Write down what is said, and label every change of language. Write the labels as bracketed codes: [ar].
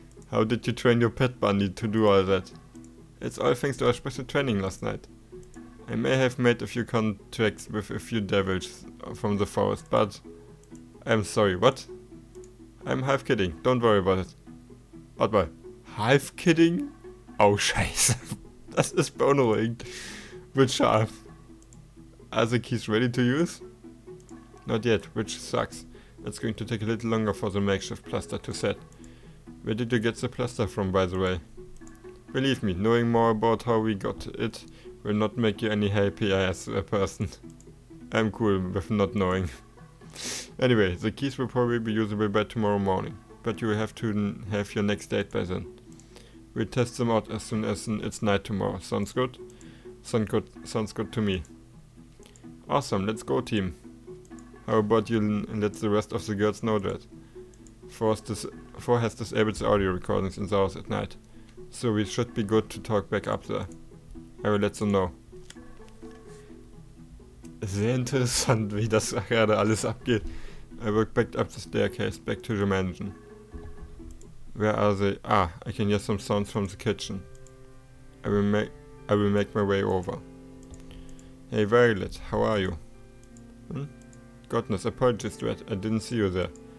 [en] How did you train your pet bunny to do all that? It's all thanks to our special training last night. I may have made a few contacts with a few devils from the forest, but I'm sorry, what? I'm half kidding, don't worry about it. [de] Warte mal, [en] half kidding? [de] Oh, scheiße. Das ist beunruhigend. Wird scharf. [en] Are the keys ready to use? Not yet, which sucks. It's going to take a little longer for the makeshift plaster to set. Where did you get the plaster from, by the way? Believe me, knowing more about how we got it will not make you any happier as a person. I'm cool with not knowing. Anyway, the keys will probably be usable by tomorrow morning, but you will have to have your next date by then. We'll test them out as soon as it's night tomorrow. Sounds good? Sounds good to me. Awesome, let's go, team. How about you let the rest of the girls know that? Four has disabled the audio recordings in the house at night, so we should be good to talk back up there. I will let them know. [de] Sehr interessant, wie das gerade alles abgeht. [en] I work back up the staircase, back to the mansion. Where are they? Ah, I can hear some sounds from the kitchen. I will make my way over. Hey Violet, how are you? Goodness, apologies, Dread, I didn't see you there.